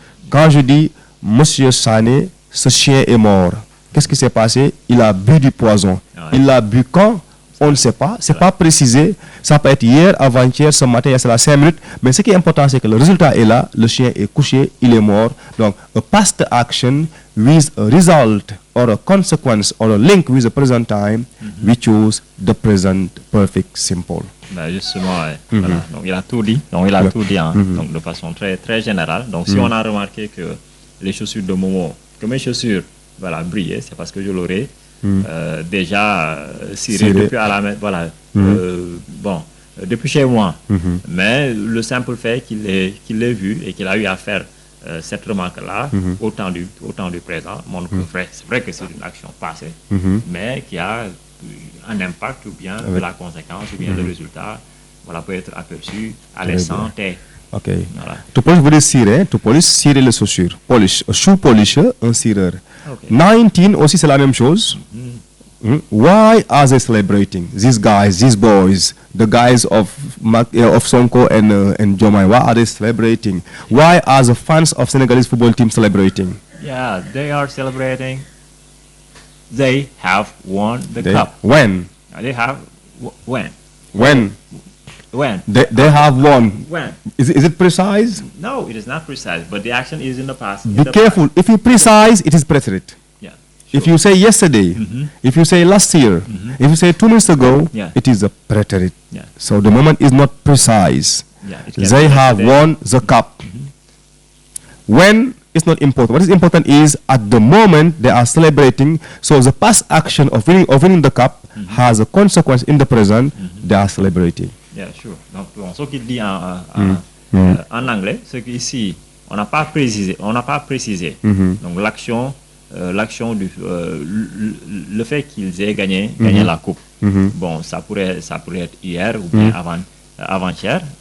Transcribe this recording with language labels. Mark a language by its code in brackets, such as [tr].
[fr] Quand je dis Monsieur SANE, ce chien est mort, qu'est-ce qui s'est passé? Il a bu du poison. Il l'a bu quand? On ne sait pas, c'est pas précisé. Ça peut être hier, avant-hier, ce matin, il y a 5 minutes. Mais ce qui est important, c'est que le résultat est là. Le chien est couché, il est mort. [en] Donc, a past action with a result or a consequence or a link with the present time, we choose the present perfect simple. [fr] Ben justement, voilà. Donc il a tout dit. Donc il a tout dit donc de façon très très générale. Donc si on a remarqué que les chaussures de Momo, que mes chaussures, voilà, brillaient, c'est parce que je l'aurais déjà ciré depuis à la main, voilà, bon, depuis chez moi. Mais le simple fait qu'il l'ait vu et qu'il a eu à faire cette remarque-là au temps du présent montre que c'est vrai que c'est une action passée, mais qui a un impact ou bien de la conséquence ou bien le résultat, voilà, peut être aperçu à l'instant T. Ok. Voilà. To polish veut dire cirer, to polish, cirer les chaussures. [en] Polish, a shoe polisher, [fr] un cireur. [en] Okay. [fr] 19 aussi c'est la même chose. [en] Why are they celebrating? These guys, these boys, the guys of Sonko and Jomai, why are they celebrating? Why are the fans of Senegalese football team celebrating? Yeah, they are celebrating. They have won the cup. When? They have when? When? When? They have won. When? Is it precise? No, it is not precise, but the action is in the past. Be careful. If you precise, it is preterite. Yeah. Sure. If you say yesterday, if you say last year, if you say 2 minutes ago, it is a preterite. Yeah. So the moment is not precise. Yeah, they have won the cup. When is not important. What is important is at the moment they are celebrating. So the past action of winning the cup has a consequence in the present. They are celebrating. Yeah, sure. [fr] Donc, ce qu'il dit en anglais, c'est qu'ici, on n'a pas précisé. Donc, l'action du, le fait qu'ils aient gagné la coupe. Bon, ça pourrait être hier ou bien avant-hier.